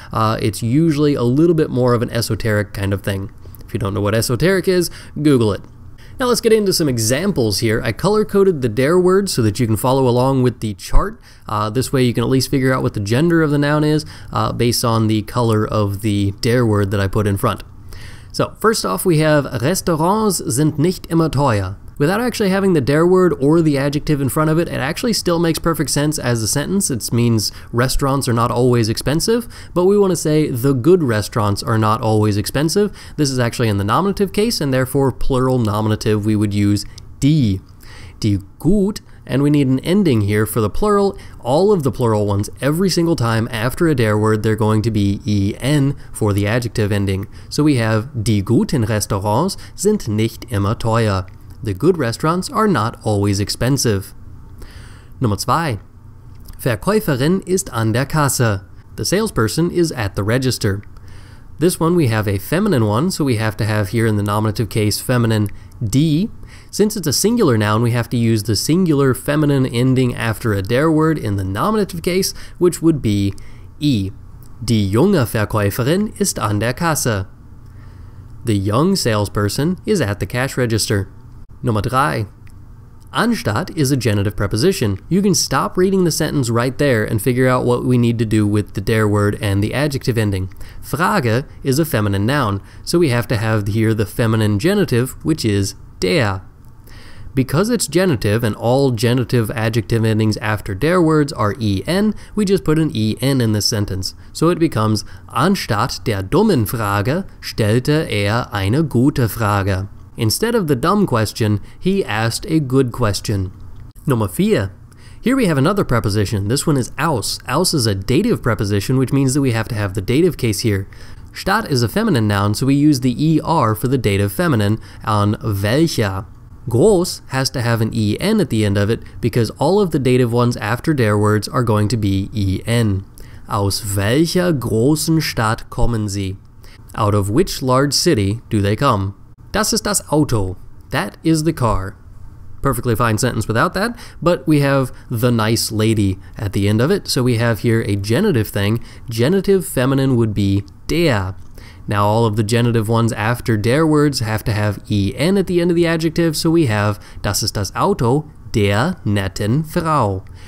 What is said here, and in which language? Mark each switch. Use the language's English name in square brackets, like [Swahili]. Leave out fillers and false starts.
[English] It's usually a little bit more of an esoteric kind of thing. If you don't know what esoteric is, Google it. Now let's get into some examples here. I color-coded the der word so that you can follow along with the chart. This way you can at least figure out what the gender of the noun is based on the color of the der word that I put in front. So first off, we have [German] Restaurants sind nicht immer teuer. [English] Without actually having the der word or the adjective in front of it, it actually still makes perfect sense as a sentence. It means restaurants are not always expensive, but we want to say the good restaurants are not always expensive. This is actually in the nominative case, and therefore plural nominative we would use die. Die gut, and we need an ending here for the plural. All of the plural ones, every single time after a der word, they're going to be en for the adjective ending. So we have [German] die guten Restaurants sind nicht immer teuer. [English] The good restaurants are not always expensive. [German] Nummer 2. Verkäuferin ist an der Kasse. [English] The salesperson is at the register. This one we have a feminine one, so we have to have here in the nominative case feminine die. Since it's a singular noun, we have to use the singular feminine ending after a der word in the nominative case, which would be I. [German] Die junge Verkäuferin ist an der Kasse. [English] The young salesperson is at the cash register. [German] Nummer 3. [English] Anstatt is a genitive preposition. You can stop reading the sentence right there and figure out what we need to do with the der word and the adjective ending. Frage is a feminine noun, so we have to have here the feminine genitive, which is der. Because it's genitive and all genitive adjective endings after der words are en, we just put an en in this sentence. So it becomes, [German] anstatt der dummen Frage stellte eine gute Frage. [English] Instead of the dumb question, he asked a good question. [German] Nummer 4. [English] Here we have another preposition. This one is aus. Aus is a dative preposition, which means that we have to have the dative case here. Statt is a feminine noun, so we use the er for the dative feminine on welcher. Groß has to have an en at the end of it because all of the dative ones after der words are going to be en. [German] Aus welcher großen Stadt kommen Sie? [English] Out of which large city do they come? [German] Das ist das Auto. [English] That is the car. Perfectly fine sentence without that, but we have the nice lady at the end of it, so we have here a genitive thing. Genitive feminine would be der. Now all of the genitive ones after der words have to have en at the end of the adjective, so we have [German] das ist das Auto der netten Frau.